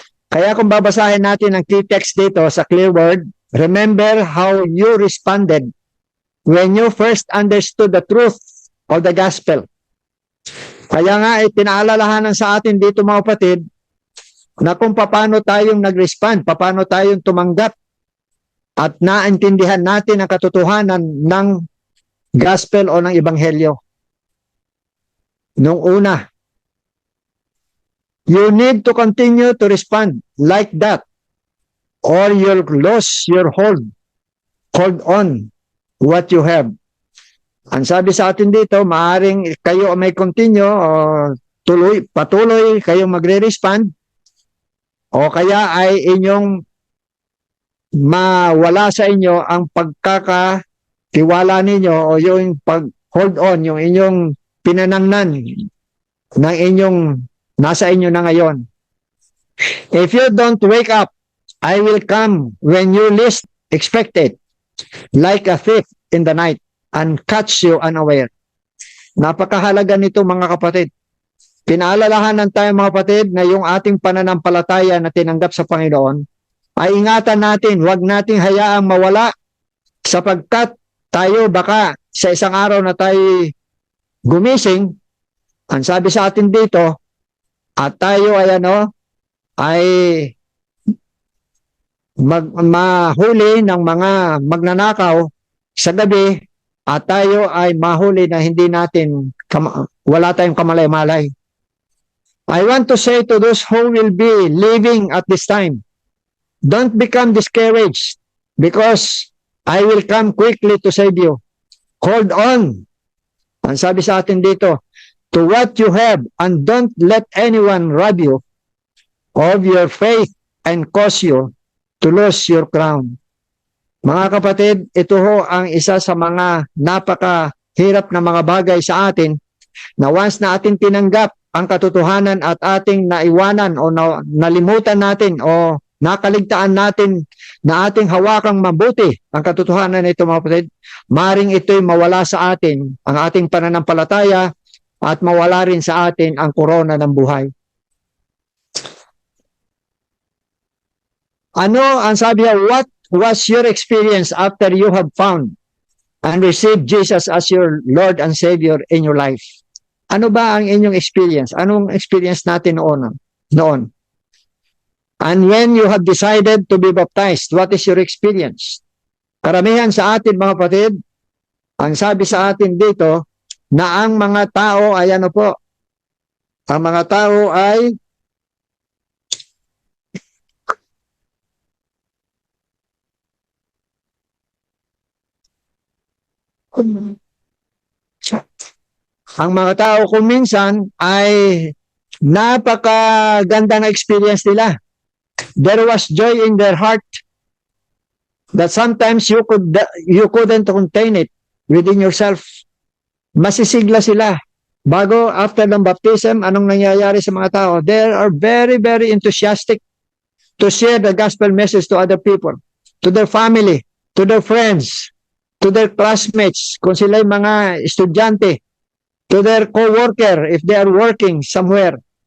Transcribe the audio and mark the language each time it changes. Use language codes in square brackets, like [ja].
[tl] Kaya kung babasahin natin ang key text dito sa Clear Word, [en] remember how you responded when you first understood the truth of the gospel. [tl] Kaya nga, pinaalalahanan sa atin dito mga kapatid, na kung paano tayong nag-respond, paano tayong tumanggap at naintindihan natin ang katotohanan ng gospel o ng ebanghelyo. [en] Nung una, you need to continue to respond like that or you'll lose your hold. Hold on what you have. [tl] Ang sabi sa atin dito, maaring kayo may continue o patuloy kayong magre-respond o kaya ay inyong mawala sa inyo ang pagkakatiwala ninyo o yung pag-hold on, yung inyong pinanangnan ng inyong nasa inyo na ngayon. [en] If you don't wake up, I will come when you least expect it, like a thief in the night, and catch you unaware. [tl] Napakahalaga nito mga kapatid. Pinaalalahanan tayo mga kapatid na yung ating pananampalataya na tinanggap sa Panginoon ay ingatan natin, huwag nating hayaang mawala sapagkat tayo baka sa isang araw na tayo gumising, ang sabi sa atin dito, at tayo ay mahuli ng mga magnanakaw sa gabi at tayo ay mahuli na hindi natin, wala tayong kamalay-malay. [en] I want to say to those who will be living at this time, don't become discouraged because I will come quickly to save you. Hold on. [tl] Ang sabi sa atin dito, [en] to what you have and don't let anyone rob you of your faith and cause you to lose your crown. [tl] Mga kapatid, ito ho ang isa sa mga napakahirap na mga bagay sa atin na once na ating tinanggap ang katotohanan at ating naiwanan o nalimutan natin o nakaligtaan natin na ating hawakang mabuti ang katotohanan na ito mga kapatid, maring ito'y mawala sa atin ang ating pananampalataya at mawala rin sa atin ang korona ng buhay. Ano ang sabi niya, [en] what was your experience after you have found and received Jesus as your Lord and Savior in your life? [tl] Ano ba ang inyong experience? Anong experience natin noon? [en] And when you have decided to be baptized, what is your experience? [tl] Karamihan sa atin mga kapatid, ang sabi sa atin dito, na ang mga tao ay ang mga tao ay ang mga tao kung minsan ay napakaganda na experience nila. [en] There was joy in their heart that sometimes you couldn't contain it within yourself. [tl] Masisigla sila. Bago, after ng baptism, anong nangyayari sa mga tao? [en] They are very, very enthusiastic to share the gospel message to other people, to their family, to their friends, to their classmates, [tl] kung sila'y mga estudyante, [en] to their co-worker if they are working somewhere.